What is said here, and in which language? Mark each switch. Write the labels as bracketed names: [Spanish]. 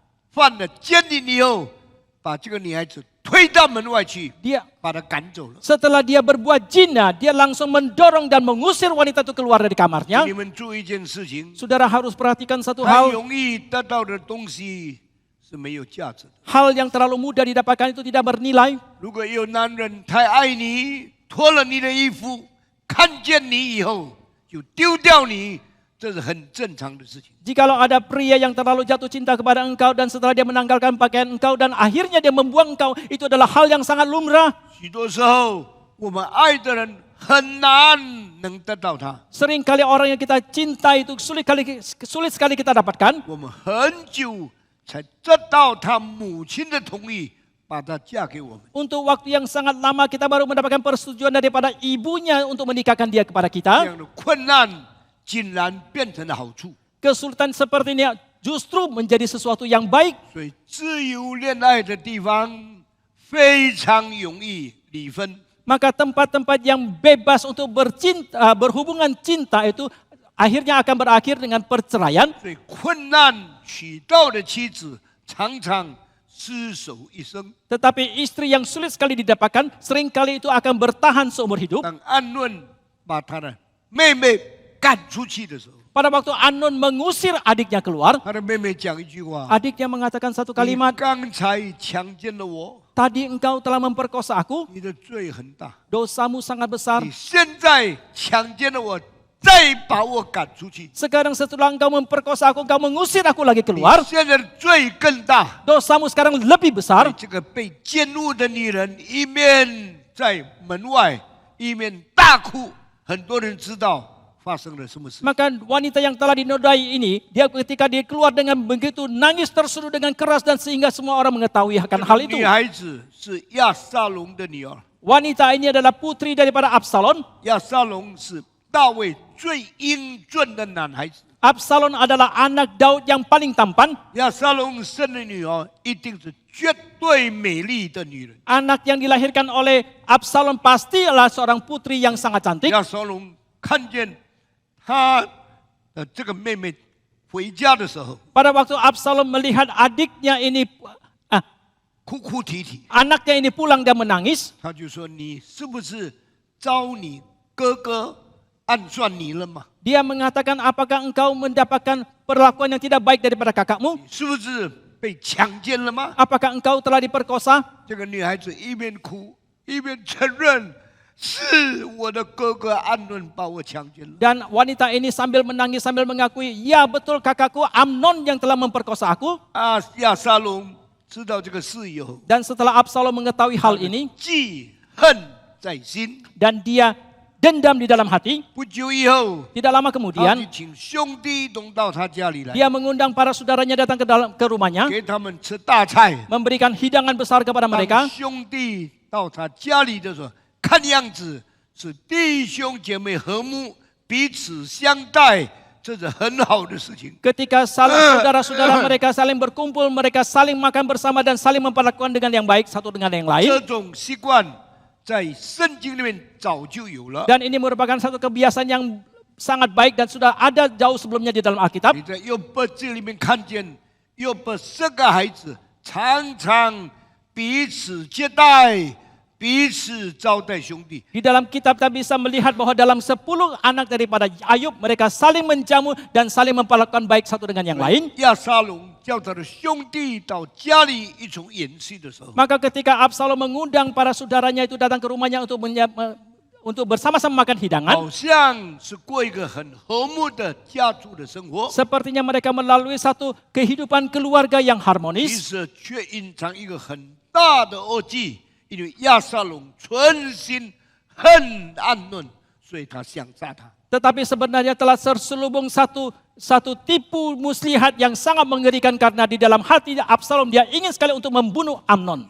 [Chinese] 犯了奸淫以后，把这个女孩子推到门外去， [Indonesian] dia [Chinese] 把她赶走了。 [Indonesian] setelah dia berbuat zina, dia langsung mendorong dan mengusir wanita itu keluar dari kamarnya. [Chinese] 你们注意一件事情， [Indonesian] Saudara harus perhatikan satu [Chinese] 很 [Indonesian] hal. [Chinese] 容易得到的东西是没有价值的。 [Indonesian] Hal yang terlalu mudah didapatkan itu tidak bernilai. [Chinese] 如果有男人太爱你，脱了你的衣服，看见你以后就丢掉你，这是很正常的事情。 [Indonesian] Jikalau ada pria yang terlalu jatuh cinta kepada engkau dan setelah dia menanggalkan pakaian engkau dan akhirnya dia membuang engkau, itu adalah hal yang sangat lumrah. [Chinese] 许多时候，我们爱的人很难能得到他， [Indonesian] Seringkali orang yang kita cinta itu sulit sekali kita dapatkan. [Chinese] 我们很久才得到他母亲的同意，把她嫁给我们。 [Indonesian] Untuk waktu yang sangat lama kita baru mendapatkan persetujuan daripada ibunya untuk menikahkan dia kepada [Chinese] 这 [Indonesian] kita. [Chinese] 样的困难竟然变成了好处， [Indonesian] Kesulitan seperti ini justru menjadi sesuatu yang baik. [Chinese] 所以自由恋爱的地方非常容易离婚。 [Indonesian] Maka tempat-tempat yang bebas untuk berhubungan cinta itu akhirnya akan berakhir dengan perceraian. [Chinese] 所以困难娶到的妻子常常厮守一生。 [Indonesian] Tetapi istri yang sulit sekali didapatkan seringkali itu akan bertahan seumur hidup. [Chinese] 当暗论把他的妹妹赶出去的时候， [Indonesian] Pada waktu Anon mengusir adiknya keluar, [Chinese] 他的妹妹讲一句话： [Indonesian] adiknya mengatakan satu [Chinese] 你 [Indonesian] kalimat, [Chinese] 刚才强奸了我， [Indonesian] tadi engkau telah memperkosa aku, [Chinese] 你的罪很大。 [Indonesian] dosamu sangat besar. [Chinese] 你现在强奸了我，再把我赶出去， [Indonesian] Sekarang setelah engkau memperkosa aku, engkau mengusir aku lagi [Chinese] 你 [Indonesian] keluar, [Chinese] 现在的罪更大。 [Indonesian] dosamu sekarang lebih [Chinese] 所以 [Indonesian] besar. [Chinese] 这个被奸污的女人一面在门外，一面大哭，很多人知道发生了什么事。 [Indonesian] Maka wanita yang telah dinodai ini, dia ketika dia keluar dengan begitu nangis terseduh dengan keras dan sehingga semua orang mengetahui akan hal [Chinese] 这 [Indonesian] itu. [Chinese] 个女孩子是亚撒龙的女儿， [Indonesian] Wanita ini adalah putri daripada Absalom. [Chinese] 亚撒龙是大卫最英俊的男孩子。 [Indonesian] Absalom adalah anak Daud yang paling tampan. [Chinese] 亚撒龙生的女儿一定是绝对美丽的女人。 [Indonesian] Anak yang dilahirkan oleh Absalom pasti adalah seorang putri yang sangat cantik. [Chinese] 亚撒龙看见他的这个妹妹回家的时候， [Indonesian] Pada waktu Absalom melihat adiknya ini, [Chinese] 哭哭啼啼， [Indonesian] anaknya ini pulang dan menangis, [Chinese] 他就说：“你是不是遭你哥哥暗算你了吗？ [Indonesian] dia mengatakan, apakah engkau mendapatkan perlakuan yang tidak baik daripada kakakmu? [Chinese] 是不是被强奸了吗 [Indonesian] Apakah engkau telah diperkosa?？” [Chinese] 这个女孩子一边哭一边承认：“是我的哥哥暗论把我强奸了。 [Indonesian] Dan wanita ini sambil menangis sambil mengakui, ya betul kakakku Amnon yang telah memperkosa aku. ” [Chinese] 亚撒龙知道这个事以后， [Indonesian] Dan setelah Absalom mengetahui hal ini [Chinese] 记恨在心。 [Indonesian] dan dia dendam di dalam hati, [Chinese] 不久以后， [Indonesian] tidak lama [Chinese] 他就 [Indonesian] kemudian [Chinese] 请兄弟都到他家里来， [Indonesian] dia mengundang para saudaranya datang ke rumahnya, [Chinese] 给他们吃大菜。 [Indonesian] memberikan hidangan besar kepada [Chinese] 当 [Indonesian] mereka. [Chinese] 兄弟到他家里的时候，看样子是弟兄姐妹和睦，彼此相待，这是很好的事情。 [Indonesian] Ketika saudara-saudara mereka saling berkumpul, mereka saling makan bersama dan saling memperlakukan dengan yang baik satu dengan yang [Chinese] 这 [Indonesian] lain. [Chinese] 种习惯在圣经里面早就有了。 [Indonesian] Dan ini merupakan satu kebiasaan yang sangat baik dan sudah ada jauh sebelumnya di dalam Alkitab. [Chinese] 你在约伯记里面看见，约伯10个孩子常常彼此接待，彼此招待兄弟。 [Indonesian] Di dalam kitab kita bisa melihat bahwa dalam 10 anak daripada Ayub mereka saling menjamu dan saling memperlakukan baik satu dengan yang lain. [Chinese] 亚撒龙叫他的兄弟到家里一同演戏的时候， [Indonesian] Maka ketika Absalom mengundang para saudaranya itu datang ke rumahnya untuk bersama-sama makan hidangan, [Chinese] 好像是过一个很和睦的家族的生活， [Indonesian] sepertinya mereka melalui satu kehidupan keluarga yang [Chinese] 其 [Indonesian] harmonis. [Chinese] 实却隐藏一个很大的恶计，因为亚撒龙存心恨暗论，所以他想杀他。 [Indonesian] Tetapi sebenarnya telah terselubung satu tipu muslihat yang sangat mengerikan karena di dalam hati Absalom dia ingin sekali untuk membunuh Amnon.